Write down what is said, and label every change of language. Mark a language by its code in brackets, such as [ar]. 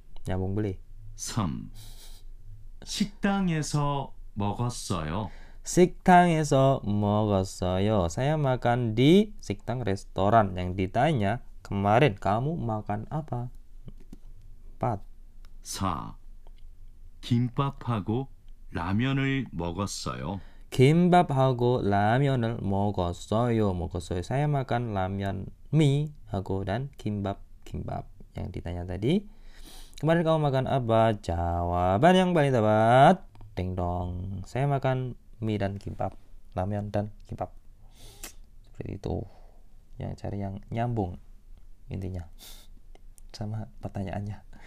[id] Nyambung beli. [ko] 3. 식당에서 먹었어요. 식당에서 먹었어요. [id] Saya makan di 식당 restoran. Yang ditanya, kemarin kamu makan apa? 4. 4. [ko] 김밥하고 라면을 먹었어요. 김밥하고 라면을 먹었어요. [id] Saya makan 라면 mie hago dan kimbap. Yang ditanya tadi, kemarin kamu makan apa? Jawaban yang paling tepat, ding dong. Saya makan mie dan kimbap, ramen dan kimbap. Seperti itu. Yang cari yang nyambung intinya sama pertanyaannya.